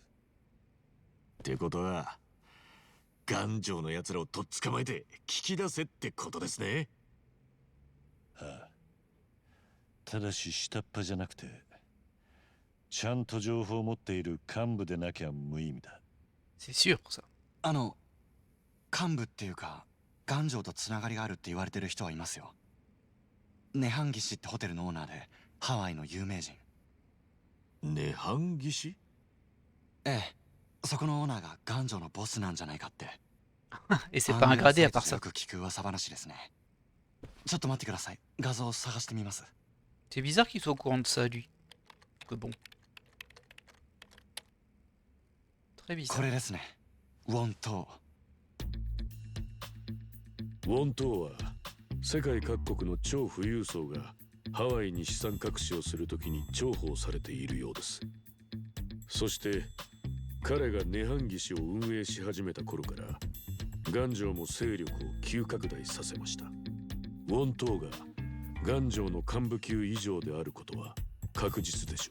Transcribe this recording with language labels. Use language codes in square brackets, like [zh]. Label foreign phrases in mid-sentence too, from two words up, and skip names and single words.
[ja] ってことは頑丈のやつらをとっ捕まえて聞き出せってことですね。ああ、ただし下っ端じゃなくてちゃんと情報を持っている幹部でなきゃ無意味だ。 [fr] C'est sûr, ça. [ja] 幹部っていうか頑丈とつながりがあるって言われてる人はいますよ。ネハンギシってホテルのオーナーでハワイの有名人。ネハンギシ？ええ、そこのオーナーが頑丈のボスなんじゃないかって。 [fr] Et c'est pas un gradé à part ça. [ja] よく聞く噂話ですね。ちょっと待ってください。画像を探してみます。 [fr] C'est bizarre qu'il soit au courant de ça, lui. Que bon. Très bizarre. [ja] これですね。ウォントウォントーは世界各国の超富裕層がハワイに資産隠しをするときに重宝されているようです。そして彼がネハンギ氏を運営し始めた頃から頑丈も勢力を急拡大させました。ウォントーが頑丈の幹部級以上であることは確実でしょ